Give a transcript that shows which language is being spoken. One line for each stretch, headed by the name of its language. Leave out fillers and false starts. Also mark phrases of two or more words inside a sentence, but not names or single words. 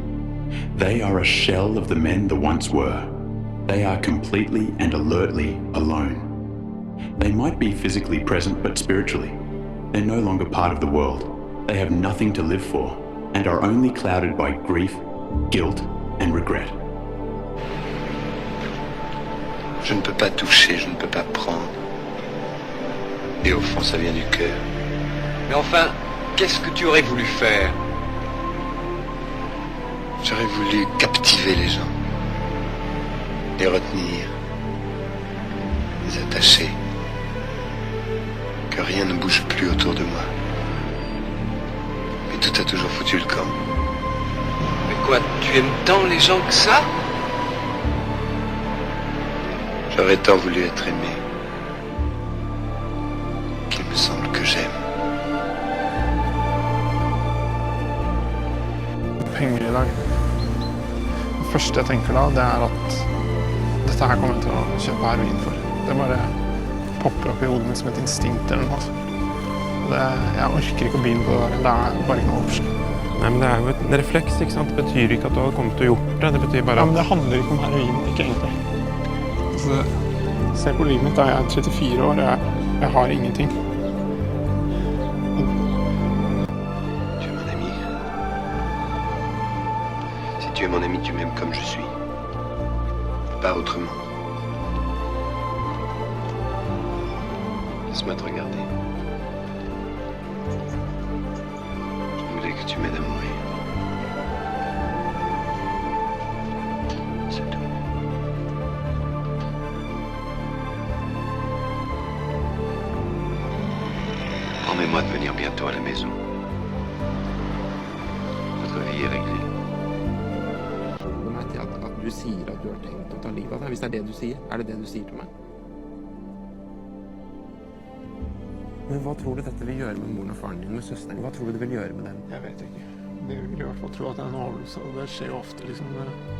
English: They are a shell of the men the once were. They are completely and alertly alone. They might be physically present, but spiritually, they're no longer part of the world. They have nothing to live for and are only clouded by grief, guilt, and regret.
French: Je ne peux pas toucher, je ne peux pas prendre. Et au fond, ça vient du cœur. Mais enfin, qu'est-ce que tu aurais voulu faire? J'aurais voulu captiver les gens, les retenir, les attacher, que rien ne bouge plus autour de moi. Mais tout a toujours foutu le camp. Mais quoi, tu aimes tant les gens que ça? J'aurais tant voulu être aimé qu'il me semble que j'aime.
Norwegian: Penger i dag. Det første jeg tenker da, det er at dette her kommer jeg til å kjøpe heroin for. Det bare popper opp i hodet mitt som et instinkt eller noe. Jeg orker ikke å begynne på det der. Det er bare ikke noe oppslag. Nei, men det er jo en refleks, ikke sant? Det betyr ikke at du har kommet til å gjort det. Det betyr bare at... Ja, men det handler ikke om heroin, ikke egentlig. Altså, se på livet mitt da, jeg er 34 år, jeg har ingenting.
French: Tu es mon ami. Si tu es mon ami, tu m'aimes comme je suis. Pas autrement. Laisse-moi te regarder. Je voulais que tu m'aides à mourir. C'est tout. Promets-moi de venir bientôt à la maison. Notre vie est réglée.
Norwegian: At du sier at du har tenkt å ta livet av deg. Hvis det er det du sier, er det det du sier til meg? Men hva tror du dette vil gjøre med moren og faren din, med søsteren? Hva tror du det vil gjøre med dem? Jeg vet ikke. De vil i hvert fall tro at det er en avlelse, og det skjer jo ofte liksom det.